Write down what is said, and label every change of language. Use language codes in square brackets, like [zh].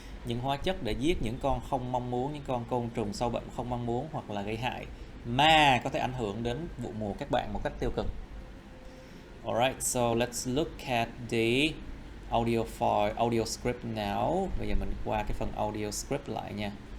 [vi] Những hóa chất để giết những con không mong muốn, những con côn trùng sâu bệnh không mong muốn hoặc là gây hại mà có thể ảnh hưởng đến vụ mùa các bạn một cách tiêu cực. [en] Alright, so let's look at the audio file, audio script now. [vi] Bây giờ mình qua cái phần audio script lại nha.